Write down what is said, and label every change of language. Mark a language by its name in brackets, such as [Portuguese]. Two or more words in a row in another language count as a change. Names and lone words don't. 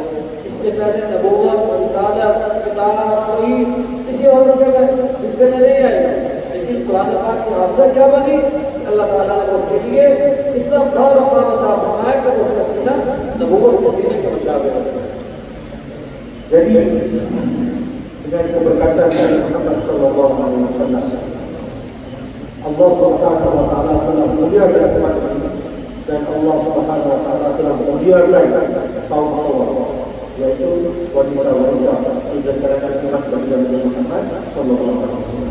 [Urdu] اس سے پہلے نبوت، رسالت، کتاب کوئی کسی اور کے حصے میں نہیں آئی، لیکن قرآن پاک کی حافظہ کیا بنی، اللہ تعالیٰ نے اس کے لیے اتنا بڑا مقام عطا فرمایا کہ اس کا سینہ نبوت کے سینے کے مشابہ ہو گیا. [Malay] Jadi dengan keberkatan Nabi Muhammad SAW, Allah [Arabic] سبحانه وتعالى [Malay] telah muliakan umat ini, dan Allah [Arabic] سبحانه وتعالى [Malay] telah muliakan kaum hawa, yaitu wanita-wanita di kalangan umat Nabi Muhammad SAW.